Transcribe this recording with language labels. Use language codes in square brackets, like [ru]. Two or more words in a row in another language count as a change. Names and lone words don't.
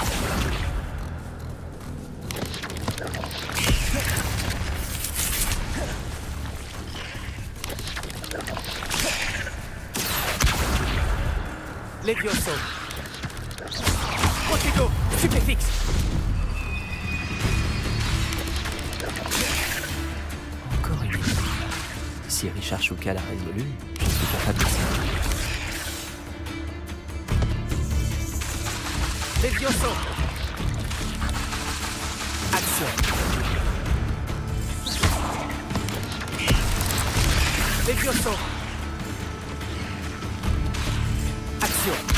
[fr] Levioso. Protego. Stupéfixe. Encore une idée. Si Richard Shuka l'a résolu, je suis capable de ça. Levioso. Action. Levioso. Action.